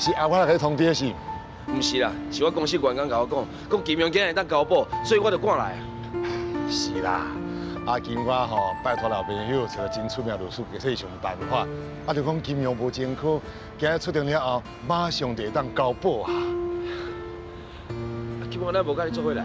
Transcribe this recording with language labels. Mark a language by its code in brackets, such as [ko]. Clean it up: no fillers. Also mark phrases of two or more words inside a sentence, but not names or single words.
[nan] 是阿我来通知的是。唔是啦，是我公司员工甲我讲金阳今日会当交保，所以我就赶来。是啦，阿金我吼拜托老朋友找真出名律师给想办法，啊就讲金阳无前科，今日出庭了后，马上就会当交保啊。金阳咱无甲你做伙来。